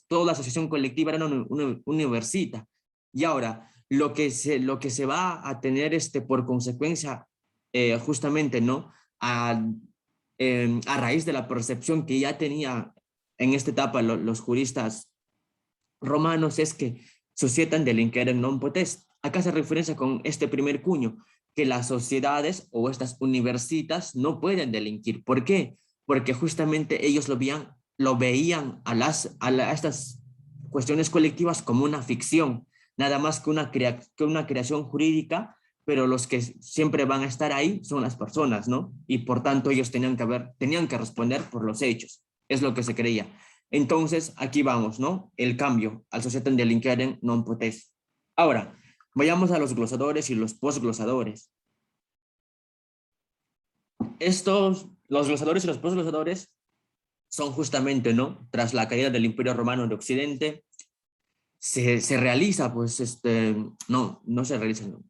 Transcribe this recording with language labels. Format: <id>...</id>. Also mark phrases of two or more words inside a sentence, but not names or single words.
<es>Toda asociación colectiva era una universita. Y ahora, lo que se va a tener por consecuencia, justamente, ¿no? A raíz de la percepción que ya tenía en esta etapa los juristas romanos, es que</es> <la>societas delinquere non potest.</la> <es>Acá se referencia con este primer cuño, que las sociedades o estas universitas no pueden delinquir. ¿Por qué? Porque justamente ellos lo veían a estas cuestiones colectivas como una ficción, nada más que una creación jurídica, pero los que siempre van a estar ahí son las personas, ¿no? Y por tanto ellos tenían que responder por los hechos, es lo que se creía. Entonces, aquí vamos, ¿no? El cambio al</es> <la>societas delinquere non potest.</la> <es>Ahora, vayamos a los glosadores y los posglosadores. los glosadores y los posglosadores son justamente, ¿no? Tras la caída del Imperio Romano de Occidente, se realiza, pues, no se realizan, no.</es>